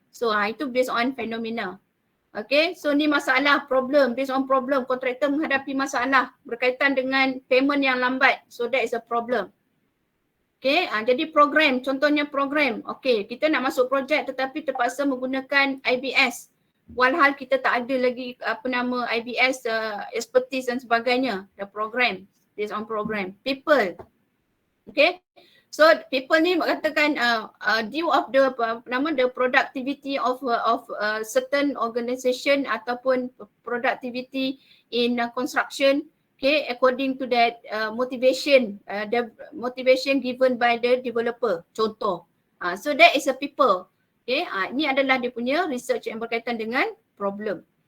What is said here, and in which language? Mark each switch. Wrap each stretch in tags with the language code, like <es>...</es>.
<ms>So itu based on phenomena. Okay, so ni masalah, problem, based on problem, kontraktor menghadapi masalah berkaitan dengan payment yang lambat.</ms> <en>So that is a problem.</en> <ms>Okay, jadi program, contohnya program. Okay, kita nak masuk projek tetapi terpaksa menggunakan IBS. Walhal kita tak ada lagi IBS expertise dan sebagainya.</ms> <en>The program, based on program. People. Okay. So people ni katakan due of the the productivity of certain organisation ataupun productivity in construction, okay, according to that motivation, the motivation given by the developer, contoh. So that is a people.</en> <ms>Okay, ini adalah dia punya research yang berkaitan dengan problem.</ms>